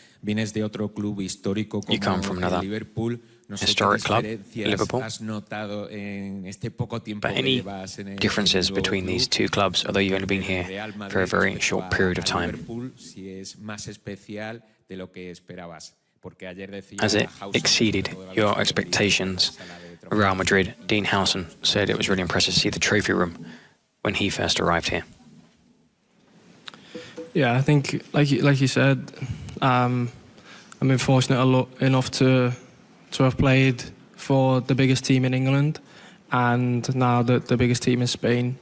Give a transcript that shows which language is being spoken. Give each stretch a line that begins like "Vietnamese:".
Spanish: Vienes de otro club histórico como el Liverpool. No sé qué diferencias has notado en este poco tiempo que llevas en el
English: differences between these two clubs, although you've only been here for a very short period of time.
Spanish: Si es más especial de lo que esperabas.
English: Has it exceeded your expectations? Real Madrid, Dean Howson said it was really impressive to see the trophy room when he first arrived here. Yeah, I think, like you said, I've been fortunate enough to have played for the biggest team in England, and now the biggest team in Spain.